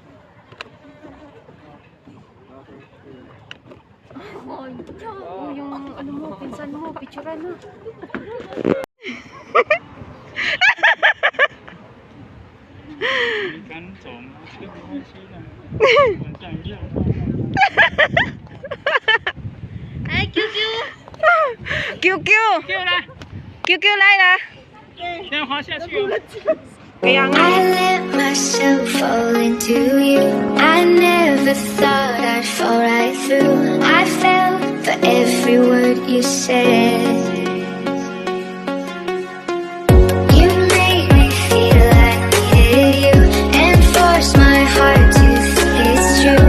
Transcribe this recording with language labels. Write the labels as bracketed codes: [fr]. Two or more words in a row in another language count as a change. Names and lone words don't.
[tl] Oh, yung ano mo, pinsan mo, picturean mo. Ay, QQ! [zh] QQ! QQ 来啦! [tl] Kaya nga. [en] I let myself fall into you. I never thought I'd fall right through. I fell for every word you said. You made me feel I needed you and forced my heart to think it's true.